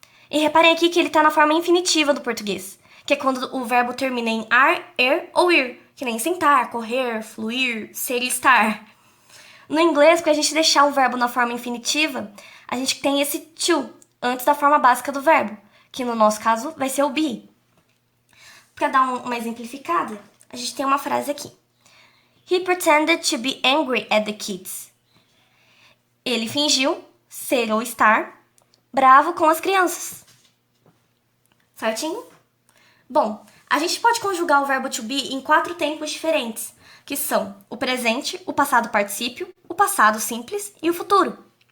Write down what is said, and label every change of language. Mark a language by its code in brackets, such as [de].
[pt] E reparem aqui que ele tá na forma infinitiva do português, que é quando o verbo termina em ar, er ou ir, que nem sentar, correr, fluir, ser e estar. No inglês, para a gente deixar o verbo na forma infinitiva, a gente tem esse to antes da forma básica do verbo, que no nosso caso vai ser o be. Para dar uma exemplificada, a gente tem uma frase aqui. [en] He pretended to be angry at the kids. [pt] Ele fingiu ser ou estar bravo com as crianças. Certinho? Bom, a gente pode conjugar o verbo to be em 4 tempos diferentes, que são o presente, o passado particípio, o passado simples e o futuro.